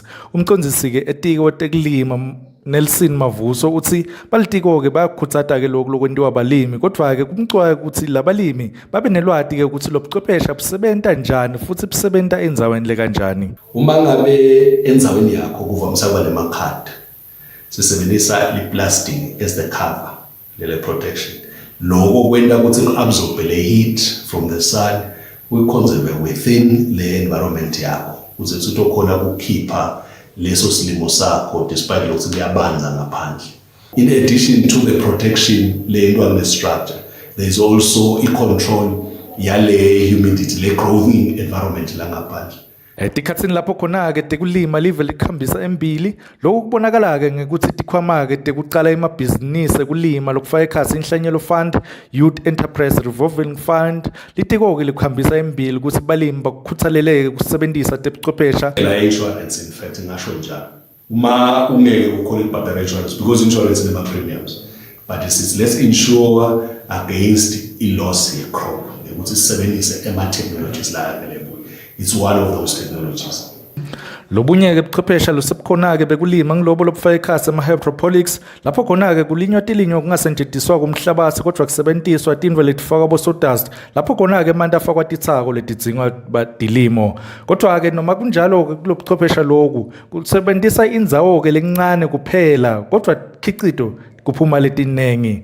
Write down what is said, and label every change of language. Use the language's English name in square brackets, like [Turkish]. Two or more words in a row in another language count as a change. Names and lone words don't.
[Swati] Umcondzisi ke etiko tekulima Nelson Mavuso uthi balitiko ke bayakhutsata ke lokho lokwenziwa abalimi kodwa ke kumcwaye ukuthi labalimi babe nelwati ke ukuthi lobuchwephesha busebenta njani futhi busebenta endzaweni le kanjani. Uma ngabe endzaweni yakho kuvamisa kuba nemakhadi sisebenzisa iplastic [English] as the cover [Swati] lele protection lokho kwenta ukuthi absorbe le [English] heat from the sun [Swati] uyiconserve within le environment yakho ukuze uzokhona ukukhipha leso silimo sakho despite ukuthi kuyabanza ngaphandle. [English] In addition to the protection [Swati] le into [English] structure there is also a control yale humidity le growing environment [Swati] la ngaphandle. Tikhatsini lapho khona ke tekulima live likhambisa embili lokho kubonakala ke ngekuthi tikhwama ke tekucala emabhizinisi kulima lokufaka ekhatsi inhlanyelo [English] fund youth enterprise revolving fund [Swati] litiko ke likhambisa embili ukuthi balimi bakukhuthaleleke kusebenzisa tebuchwephesha la insurance [English] in fact [Swati] ngasho njalo uma ungeke ukhole ibhadala insurance [English] because insurance [Swati] nema premiums [English] but let's insure against a loss [Swati] ye crop ukuthi sisebenzise ema technologies la available. [English] It's one of those technologies. [Swati] Lobunye ke buchwephesha losebukhona ke bekulima ngilobo lobufaka ekhatsi ama hydroponics lapho khona ke kulinywa tilinyo kungasetshenziswa kumhlabathi kodwa kusebenziswa tindwe letifaka bo sawdust lapho khona ke manje afakwa tithako letidzinga badilimo kodwa ke noma kunjalo ke kulobuchwephesha lokhu kusebenzisa indzawo ke lencane kuphela kodwa khiqido kuphuma letinengi.